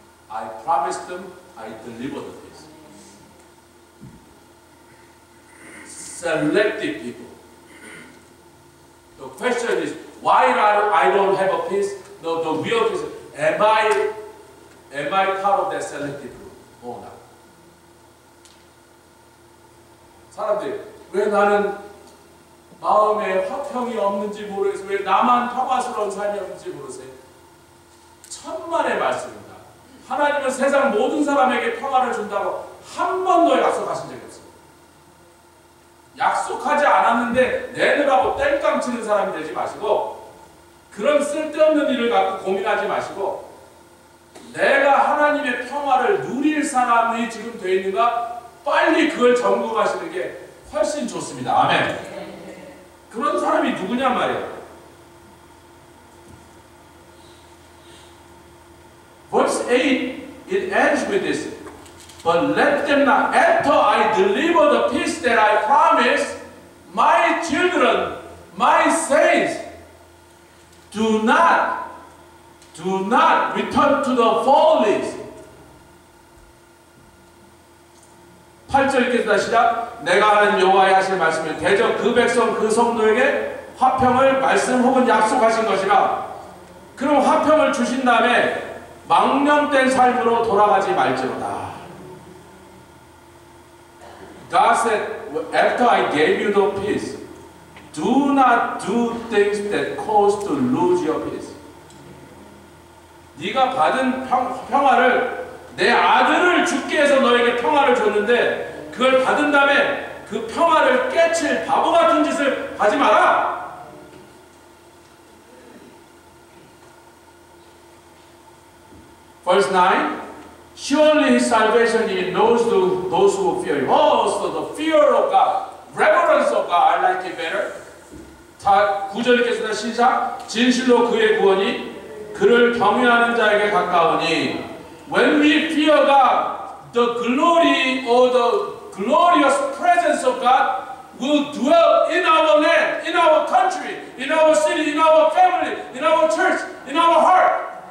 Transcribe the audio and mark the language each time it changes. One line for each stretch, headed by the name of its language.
English: I promised them, I delivered the peace. Selective people. The question is, why I don't have a peace? No, the real peace. Am I part of that selective group or not?
Korean: 사람들이 왜 나는 마음에 화평이 없는지 모르겠어요. 왜 나만 평화스러운 삶이 없는지 모르세요. 천만의 말씀입니다. 하나님은 세상 모든 사람에게 평화를 준다고 한 번도 약속하신 적이 없어요. 약속하지 않았는데 내놓으라고 땡깡 치는 사람이 되지 마시고 그런 쓸데없는 일을 갖고 고민하지 마시고 내가 하나님의 평화를 누릴 사람이 지금 되어 있는가 빨리 그걸 점검하시는 게 훨씬 좋습니다. 아멘. 그런 사람이 누구냐 말이에요.
English: Verse 8, it ends with this. But let them not, after I deliver the peace that I promised, my children, my saints, do not return to the follies.
Korean: 8절 읽겠습니다. 시작. 내가 하는 여호와의 하실 말씀을 대저 그 백성 그 성도에게 화평을 말씀 혹은 약속하신 것이라. 그럼 화평을 주신 다음에 망령된 삶으로 돌아가지 말지로다.
English: God said, after I gave you the peace, do not do things that cause to lose your peace.
Korean: 네가 받은 평화를 내 아들을 죽게 해서 너에게 평화를 줬는데 그걸 받은 다음에 그 평화를 깨칠 바보 같은 짓을 하지 마라.
English: Verse 9, surely his salvation he knows those who fear him. Oh, so the fear of God, reverence of God, I like it better.
Korean: 다 9절 읽겠습니다. 시작. 진실로 그의 구원이 그를 경외하는 자에게 가까우니.
English: When we fear God, the glory or the glorious presence of God will dwell in our land, in our country, in our city, in our family, in our church, in our heart.